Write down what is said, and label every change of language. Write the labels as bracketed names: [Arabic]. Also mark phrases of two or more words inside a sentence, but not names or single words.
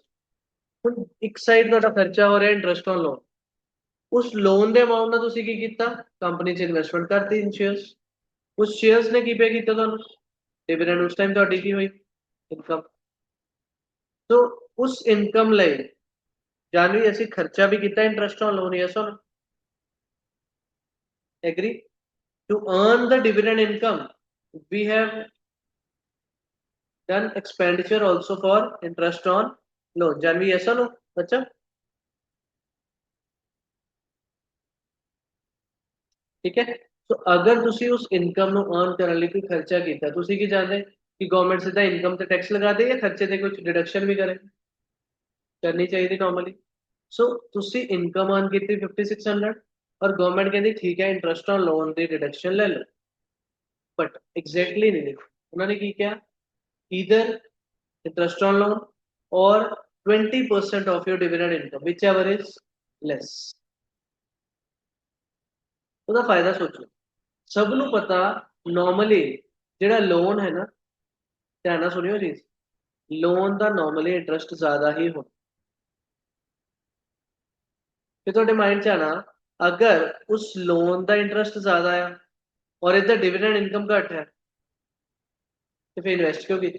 [Punjabi] ਹੁਣ ਇੱਕ ਸਾਈਡ ਤੁਹਾਡਾ ਖਰਚਾ ਹੋ ਰਿਹਾ [English] interest on loan, [Punjabi] ਉਸ ਲੋਨ ਦੇ ਅਮਾਉਂਟ ਨਾਲ ਤੁਸੀਂ ਕੀ ਕੀਤਾ, ਕੰਪਨੀ 'ਚ ਇਨਵੈਸਟਮੈਂਟ ਕਰਤੀ [English] in shares. [Punjabi] ਉਸ ਸ਼ੇਅਰਸ ਨੇ ਕੀ ਪੇ ਕੀਤਾ ਤੁਹਾਨੂੰ, ਡਿਵੀਡੈਂਡ. ਉਸ ਟਾਈਮ ਤੁਹਾਡੀ ਕੀ ਹੋਈ, ਇਨਕਮ. ਸੋ ਉਸ ਇਨਕਮ ਲਈ ਜਾਨਵੀ ਅਸੀਂ ਖਰਚਾ ਵੀ ਕੀਤਾ [English] interest on loan. yes or agree? ਟੂ earn the dividend income we have done expenditure also for interest on loan. [Hindi] जानवी [English] yes or no [Hindi] बच्चा? ठीक है. तो अगर [Punjabi] ਤੁਸੀਂ ਉਸ ਇਨਕਮ ਨੂੰ earn ਕਰਨ ਲਈ ਕੋਈ ਖਰਚਾ ਕੀਤਾ, ਤੁਸੀਂ ਕੀ ਚਾਹੁੰਦੇ ਕਿ ਗਵਰਨਮੈਂਟ ਸਿੱਧਾ ਇਨਕਮ ਤੇ ਟੈਕਸ ਲਗਾ ਦੇ ਜਾਂ ਖਰਚੇ ਤੇ ਕੁਝ ਡਿਡਕਸ਼ਨ ਵੀ ਕਰੇ? ਕਰਨੀ ਚਾਹੀਦੀ ਨਾਰਮਲੀ. ਸੋ ਤੁਸੀਂ ਇਨਕਮ earn ਕੀਤੀ 5600, ਔਰ ਗਵਰਨਮੈਂਟ ਕਹਿੰਦੀ ਠੀਕ ਹੈ [English] interest on loan [Punjabi] ਦੀ ਡਿਡਕਸ਼ਨ ਲੈ ਲਓ. [English] but exactly [Punjabi] ਨਹੀਂ ਲਿਖਿਆ. ਉਹਨਾਂ ਨੇ ਕੀ ਕਿਹਾ, [English] either interest on loan or 20% of your dividend income, whichever is less. [Punjabi] ਉਹਦਾ ਫਾਇਦਾ ਸੋਚੋ. ਸਭ ਨੂੰ ਪਤਾ ਨਾਰਮਲੀ ਜਿਹੜਾ ਲੋਨ ਹੈ ਨਾ, ਧਿਆਨ ਨਾਲ ਸੁਣਿਓ ਜੀ, ਲੋਨ ਦਾ ਨਾਰਮਲੀ ਇੰਟਰਸਟ ਜ਼ਿਆਦਾ ਹੀ ਹੁੰਦਾ. ਤੇ ਤੁਹਾਡੇ ਮਾਈਂਡ 'ਚ ਆਣਾ, ਅਗਰ ਉਸ ਲੋਨ ਦਾ ਇੰਟਰਸਟ ਜ਼ਿਆਦਾ ਆ ਔਰ ਇਹਦਾ ਡਿਵੀਡੈਂਡ ਇਨਕਮ ਘੱਟ ਹੈ, ਤੇ ਫਿਰ ਇਨਵੈਸਟ ਕਿਉਂ ਕੀਤਾ?